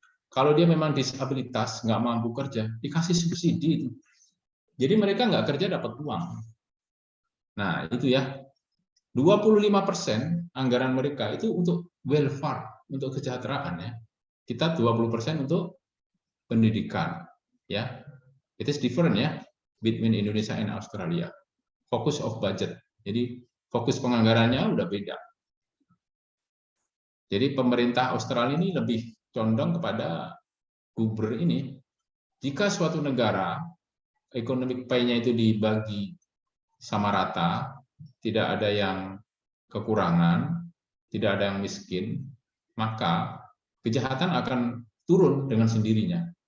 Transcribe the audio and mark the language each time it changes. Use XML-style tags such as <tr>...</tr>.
<id>Kalau dia memang disabilitas, nggak mampu kerja, dikasih subsidi itu. Jadi mereka nggak kerja dapat uang. Nah itu ya, 25% anggaran mereka itu untuk welfare, untuk kesejahteraan ya. Kita 20% untuk pendidikan ya.</id> <en>It is different ya between Indonesia and Australia. Focus of budget.</en> <id>Jadi fokus penganggarannya udah beda. Jadi pemerintah Australia ini lebih condong kepada Gruber ini. Jika suatu negara economic pie-nya itu dibagi sama rata, tidak ada yang kekurangan, tidak ada yang miskin, maka kejahatan akan turun dengan sendirinya.</id>